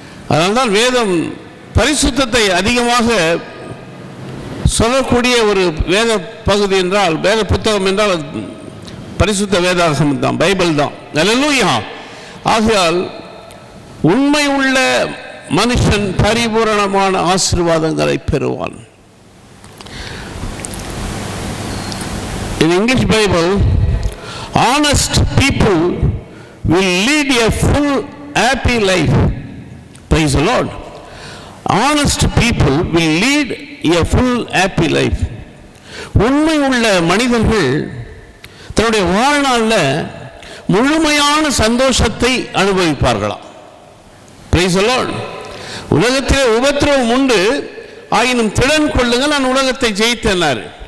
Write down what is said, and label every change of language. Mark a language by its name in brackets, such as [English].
[Tamil] அதனால்தான் வேதம் பரிசுத்தத்தை அதிகமாக சொல்லக்கூடிய ஒரு வேத பகுதி என்றால், வேத புத்தகம் என்றால் பரிசுத்த வேதாகமம் தான், பைபிள் தான். அல்லேலூயா. ஆகையால் உண்மை உள்ள மனுஷன் பரிபூரணமான ஆசீர்வாதங்களை பெறுவான். [English] In English Bible, honest people will lead a full happy life. Praise the Lord. Honest people will lead a full happy life. [Tamil] உண்மை உள்ள மனிதர்கள் தன்னுடைய வாழ்நாளில் முழுமையான சந்தோஷத்தை அனுபவிப்பார்களாம். [English] Praise the Lord. [Tamil] உலகத்திலே உபத்திரவம் உண்டு, ஆயினும் திடன் கொள்ளுங்கள், நான் உலகத்தை ஜெயித்தேனார்.